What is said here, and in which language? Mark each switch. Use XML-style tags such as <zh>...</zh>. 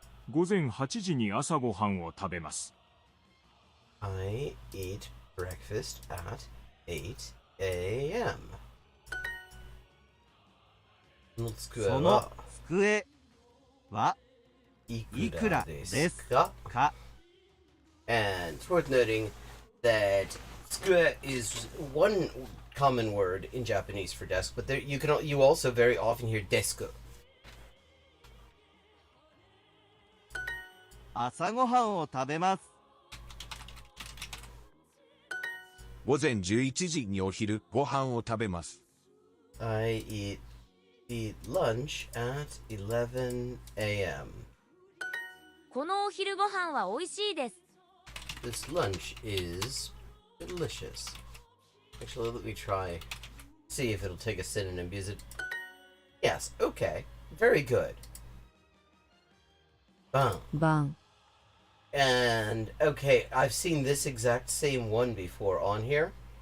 <ja>午前8時に朝ごはんを食べます。</ja> <en>I eat breakfast at 8 a.m.</en> <ja>その机はいくらですか？</ja> <en>And it's worth noting that 机 is one common word in Japanese for desk, but you also very often hear desk.</en> <ja>朝ごはんを食べます。午前11時にお昼ご飯を食べます。</ja> <en>I eat lunch at 11 a.m.</en> <ja>このお昼ご飯は美味しいです。</ja> <en>This lunch is delicious. Actually, let me try. See if it'll take a synonym. Because it. Yes, okay. Very good. Bang. And, okay, I've seen this exact same one before on here.</en>